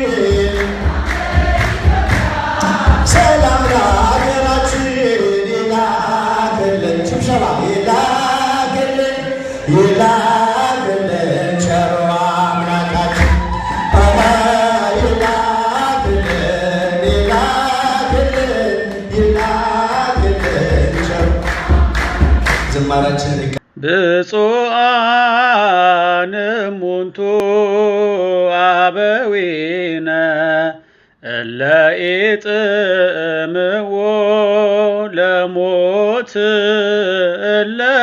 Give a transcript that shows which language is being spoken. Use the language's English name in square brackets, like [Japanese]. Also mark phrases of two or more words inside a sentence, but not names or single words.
[Amharic] ሰላም ለሀገራችን ይላክልን ሽብሸባ ይላክልን ቸሩ አምላካችን ይላክልን ቸሩ ዝማሬያችን [Geez] ብፁዓን እሙንቱ አበ አበዊነ እለ ኢጥምዎ ለሞት እለ